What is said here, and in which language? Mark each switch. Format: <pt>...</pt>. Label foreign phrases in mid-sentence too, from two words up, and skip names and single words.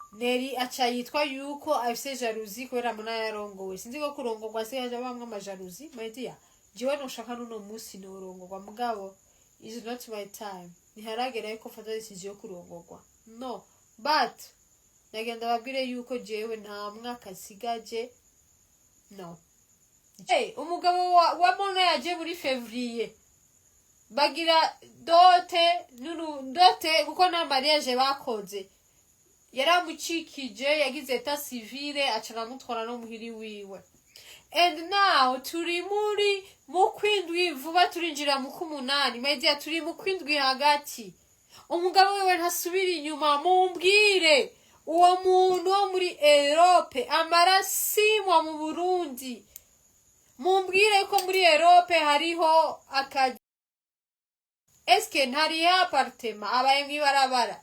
<rn>Neri aca yitwa yuko afise jalousie kubera muna yarongowe. Sinzi ko kurongorwa se yaje bamwe amajalousie.</rn> <en>My dear,</en> <rn>jiwe nushaka nuno musi norongorwa mugabo</rn> <en>is not my time.</en> <rn>Niharagera yuko fata decision yo kurongorwa.</rn> <en>No, but</en> <rn>nagenda babwire yuko jewe nta mwaka sigaje. No. Hey, umugabo wa mona yaje muri février. Bagira dote kuko na mariage bakoze. Yaramucikije yagize</rn> <fr>eta civile</fr> <rn>acana mutwara no muhiri wiwe.</rn> <en>And now</en> <rn>turi muri mukwindwi vuba turinjira mu kumunani.</rn> <en>My dear,</en> <rn>turi mukwindwi hagati. Umugabo wewe ntasubira inyuma mumbwire. Uwo muntu wo muri Europe amara simwa mu Burundi. Mumbwire ko muri Europe hariho akazi. Eske ntari apartment abaye mwibarabara.</rn>